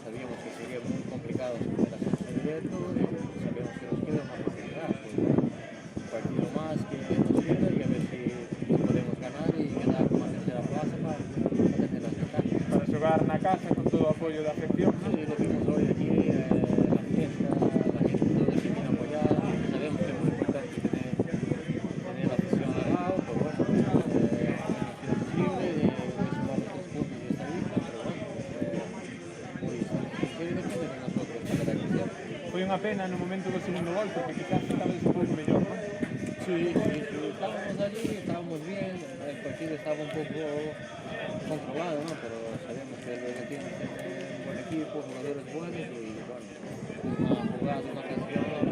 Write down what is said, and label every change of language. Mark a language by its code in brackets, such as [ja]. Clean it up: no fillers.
[es] Sabíamos que sería muy complicado superar el ascenso directo y sabemos que nos queda una oportunidad, pues, un partido más que nos queda y a ver si podemos ganar y quedar con la tercera plaza para tener las ventajas. [gl] Para xogar na casa con todo o apoio da afección. [es] Sí, lo vimos hoy aquí, la fiesta, la gente todo que viene a apoyar, sabemos que es muy importante tener la afición al lado, pero bueno, no ha sido posible, sumar los 3 puntos y esta vista, pero bueno, hoy depende de nosotros para la decisión. [gl] Foi unha pena no momento do segundo gol, porque quizás estabais un pouco mellor, non? [es] Sí, estábamos allí, estábamos bien, el partido estaba un poco controlado, ¿no? Pero sabemos que el Bergantiños tiene un buen equipo, jugadores buenos y bueno, una jugada, una canción.